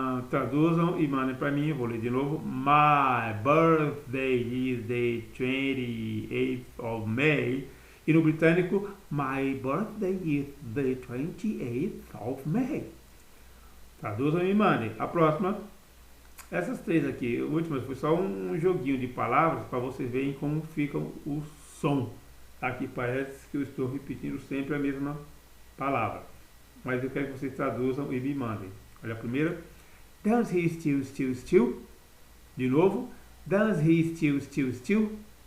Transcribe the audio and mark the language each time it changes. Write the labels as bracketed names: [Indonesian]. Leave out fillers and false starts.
[Portuguese] Traduzam e mandem para mim, eu vou ler de novo. [English] My birthday is the 28th of May. [Portuguese] E no britânico, [English] my birthday is the 28th of May. [Portuguese] Traduzam e mandem. A próxima, essas três aqui, últimas, foi só um joguinho de palavras para vocês verem como fica o som. Aqui parece que eu estou repetindo sempre a mesma palavra. Mas eu quero que vocês traduzam e me mandem. Olha a primeira. [English] Does he still, still, still? [Portuguese] De novo. [English] Does he still, still, still?